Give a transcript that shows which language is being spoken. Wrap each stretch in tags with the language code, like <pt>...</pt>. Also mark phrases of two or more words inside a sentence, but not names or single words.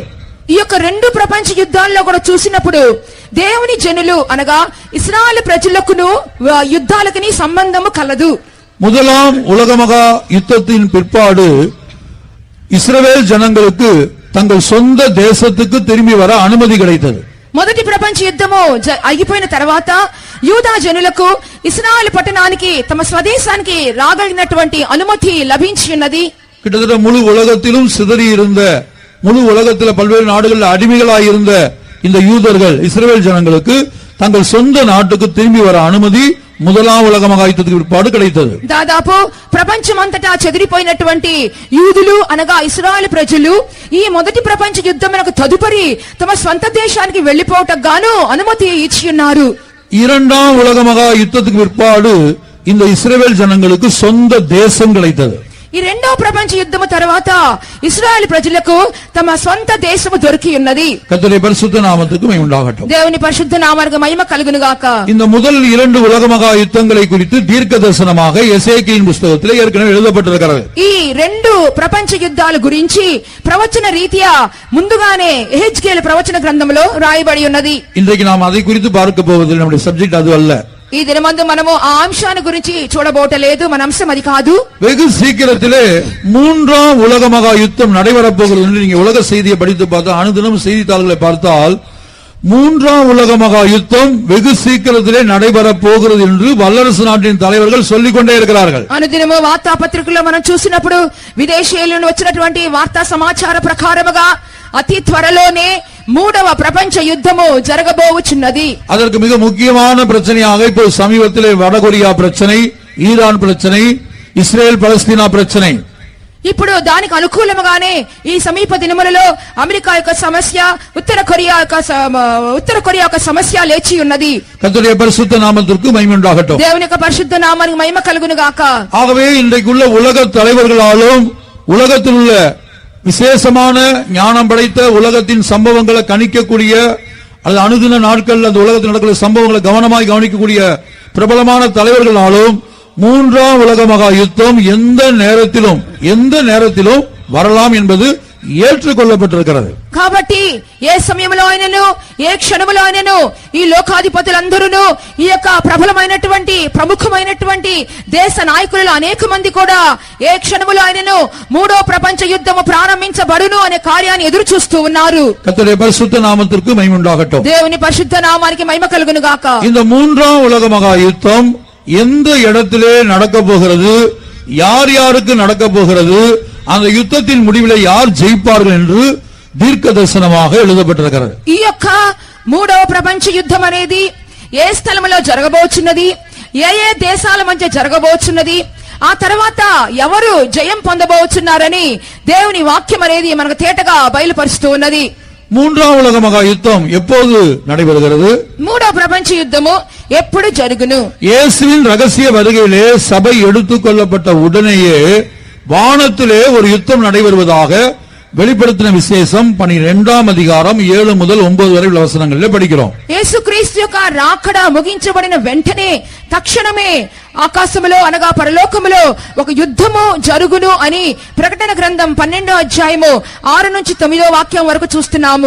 <te>ఈ యొక్క రెండు ప్రపంచ యుద్ధాల్లో కూడా చూసినప్పుడు దేవుని జనులు అనగా ఇశ్రాయేలు ప్రజలకును యుద్ధాలకి సంబంధము కలదు.</te> <ta>முதலாம் உலக மகா யுத்தத்தின் பிற்பாடு இஸ்ரவேல் ஜனங்களுக்கு தங்கள் சொந்த தேசத்துக்கு திரும்பி வர அனுமதி கிடைத்தது.</ta> <te>మొదటి ప్రపంచ యుద్ధము ఆగిపోయిన తర్వాత యూదా జనులకు ఇశ్రాయేలు పట్టణానికి తమ స్వదేశానికి రాగలిగినటువంటి అనుమతి లభించి ఉన్నది.</te> <ta>கிட்டத்தட்ட முழு உலகத்திலும் சிதறி இருந்த, முழு உலகத்தில் பல்வேறு நாடுகளில் அடிமைகளாயிருந்த இந்த யூதர்கள் இஸ்ரவேல் ஜனங்களுக்கு தங்கள் சொந்த நாட்டுக்கு திரும்பி வர அனுமதி முதலாம் உலக மகா யுத்தத்துக்கு பிற்பாடு கிடைத்தது.</ta> <te>దాదాపు ప్రపంచమంతటా చెదిరిపోయినటువంటి యూదులు అనగా ఇశ్రాయేలు ప్రజలు ఈ మొదటి ప్రపంచ యుద్ధమునకు తదుపరి తమ స్వంత దేశానికి వెళ్లిపోవటకు గాను అనుమతి ఇచ్చి ఉన్నారు.</te> <ta>இரண்டாம் உலக மகா யுத்தத்துக்கு பிற்பாடு இந்த இஸ்ரவேல் ஜனங்களுக்கு சொந்த தேசம் கிடைத்தது.</ta> <te>ఈ రెండో ప్రపంచ యుద్ధము తర్వాత ఇశ్రాయేలు ప్రజలకు తమ సొంత దేశము దొరికి ఉన్నది.</te> <ta>கர்த்தருடைய பரிசுத்த நாமத்துக்கு மகிமை உண்டாகட்டும்.</ta> <te>దేవుని పరిశుద్ధ నామానికి మహిమ కలుగును గాక.</te> <ta>இந்த முதல் இரண்டு உலக மகா யுத்தங்களை குறித்து தீர்க்க தரிசனமாக எசேக்கியேலின் புத்தகத்திலே ஏற்கனவே எழுதப்பட்டிருக்கிறது.</ta> <te>ఈ రెండు ప్రపంచ యుద్ధాల గురించి ప్రవచన రీత్యా ముందుగానే యెహెజ్కేలు ప్రవచన గ్రంథంలో రాయబడి ఉన్నది.</te> <ta>இன்றைக்கு நாம் அதை குறித்து பார்க்க போவதில்லை, நம்முடைய சப்ஜெக்ட் அது அல்ல.</ta> <te>ఈ దినమందు మనము ఆ అంశాన్ని గురించి చూడబోటలేదు, మన అంశం అది కాదు.</te> <ta>வெகு சீக்கிரத்திலே மூன்றாம் உலக மகா யுத்தம் நடைபெறப் போகிறது என்று நீங்க உலக செய்தியை படித்து பார்த்தா, அனுதினம் செய்தித்தாள்களை பார்த்தால் மூன்றாம் உலக மகா யுத்தம் வெகு சீக்கிரத்திலே நடைபெறப் போகிறது என்று வல்லரசு நாட்டின் தலைவர்கள் சொல்லிக் கொண்டே இருக்கிறார்கள்.</ta> <te>అనుదినము వార్తాపత్రికల్లో మనం చూసినప్పుడు విదేశీయుల నుండి వచ్చినటువంటి వార్తా సమాచార ప్రకారముగా అతి త్వరలోనే మూడవ ప్రపంచ యుద్ధము జరగబోవుచున్నది.</te> <ta>அதற்கு மிக முக்கியமான பிரச்சனையாக இப்போ சமீபத்திலே வடகொரியா பிரச்சனை, ஈரான் பிரச்சனை, இஸ்ரேல் பலஸ்தீனா பிரச்சனை,</ta> <te>ఇప్పుడు దానికి అనుకూలముగానే ఈ సమీప దినములలో అమెరికా యొక్క సమస్య, ఉత్తర కొరియా యొక్క సమస్య లేచి ఉన్నది.</te> <ta>கர்த்தருடைய பரிசுத்த நாமத்திற்கு மகிமை உண்டாகட்டும்.</ta> <te>దేవుని యొక్క పరిశుద్ధ నామానికి మహిమ కలుగును గాక.</te> <ta>ஆகவே இன்றைக்குள்ள உலக தலைவர்களாலும் உலகத்தில் உள்ள விசேஷமான ஞானம் படைத்த உலகத்தின் சம்பவங்களை கணிக்கக்கூடிய அல்லது அனுதின நாட்கள் அந்த உலகத்தில் நடக்கிற சம்பவங்களை கவனமாய் கவனிக்கக்கூடிய பிரபலமான தலைவர்களாலும் மூன்றாம் உலக மகா யுத்தம் எந்த நேரத்திலும் வரலாம் என்பது ఏర్చుకొల్లబెట్టరు.</ta> <te>కాబట్టి ఏ సమయంలో అయినను ఏ క్షణములో అయినను ఈ లోకాధిపతులందరూ ఈ యొక్క ప్రబలమైనటువంటి ప్రముఖమైనటువంటి దేశ నాయకులు అనేక మంది కూడా ఏ క్షణములో అయినను మూడో ప్రపంచ యుద్ధము ప్రారంభించబడును అనే కార్యాన్ని ఎదురు చూస్తూ ఉన్నారు.</te> <ta>கர்த்தருடைய பரிசுத்த நாமத்திற்கு மகிமை உண்டாகட்டும்.</ta> <te>దేవుని పరిశుద్ధ నామానికి మహిమ కలుగును గాక.</te> <ta>இந்த மூன்றாம் உலக மகா யுத்தம் எந்த இடத்திலே நடக்க போகிறது, யார் யாருக்கு நடக்க போகிறது, அந்த யுத்தத்தின் முடிவில் யார் ஜெயிப்பார்கள் என்று தீர்க்க தரிசனமாக எழுதப்பட்டிருக்கிறது.</ta> <te>ఈ యొక్క మూడవ ప్రపంచ యుద్ధం అనేది ఏ స్థలములో జరగబోచున్నది, ఏ ఏ దేశాల మధ్య జరగబోచున్నది, ఆ తర్వాత ఎవరు జయం పొందబోచున్నారని దేవుని వాక్యం అనేది మనకు తేటగా బయలుపరుస్తూ ఉన్నది.</te> <ta>மூன்றாம் உலக மகா யுத்தம் எப்போது நடைபெறுகிறது?</ta> <te>మూడవ ప్రపంచ యుద్ధము ఎప్పుడు జరుగును?</te> <ta>இயேசுவின் ரகசிய வருகையிலே சபை எடுத்துக் கொள்ளப்பட்ட உடனேயே வானத்திலே ஒரு யுத்தம் நடைபெறுவதாக வெளிப்படுத்தின விசேஷம் 12ஆம் அதிகாரம் 7 முதல் 9 வரை உள்ள வசனங்களில் படிக்கிறோம்.</ta> <te>యేసుక్రీస్తు యొక్క రాకడ ముగించబడిన వెంటనే తక్షణమే ఆకాశములో అనగా పరలోకములో ఒక యుద్ధము జరుగును అని ప్రకటన గ్రంథం 12వ అధ్యాయము 6 నుంచి 9వ వాక్యం వరకు చూస్తున్నాము.</te>